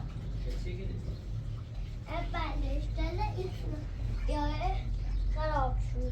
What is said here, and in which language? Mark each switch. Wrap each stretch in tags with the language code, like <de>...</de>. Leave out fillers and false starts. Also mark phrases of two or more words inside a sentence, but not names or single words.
<fa>چه گیری؟</fa> <tr>Efendim ismi. Yani</tr> <fa>خراب شد.</fa>